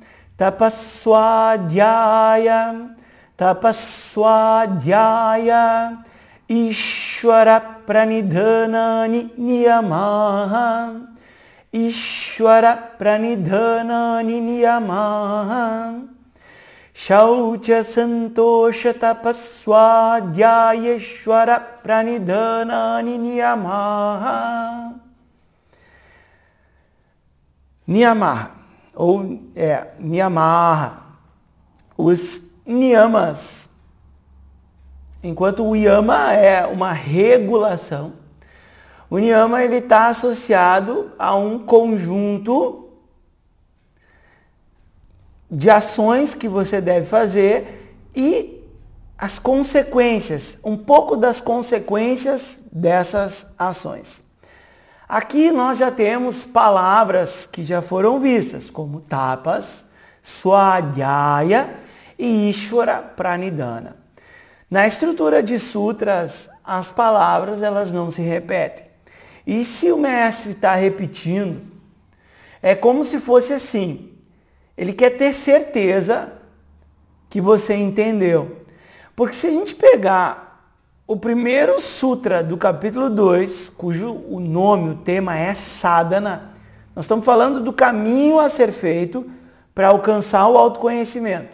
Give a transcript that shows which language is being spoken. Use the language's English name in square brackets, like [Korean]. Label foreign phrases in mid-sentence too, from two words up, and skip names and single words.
[Sanskrit] Tapaswadhyaya, Tapaswadhyaya, Ishvara Pranidhanani Niyamaha, Ishvara Pranidhanani Niyamaha, Shaucha Santosha Tapaswadhyaya Ishvara Pranidhanani Niyamaha. Niyamaha, [Portuguese] ou Niyamaha, os niyamas. Enquanto o yama é uma regulação, o niyama ele está associado a um conjunto de ações que você deve fazer e as consequências, um pouco das consequências dessas ações. Aqui nós já temos palavras que já foram vistas, como tapas, swadhyaya e [Sanskrit] ishvara pranidhana. [Portuguese] Na estrutura de sutras, as palavras elas não se repetem. E se o mestre está repetindo, é como se fosse assim. Ele quer ter certeza que você entendeu. Porque se a gente pegar o primeiro sutra do capítulo 2, cujo o nome, o tema é sadhana, nós estamos falando do caminho a ser feito para alcançar o autoconhecimento.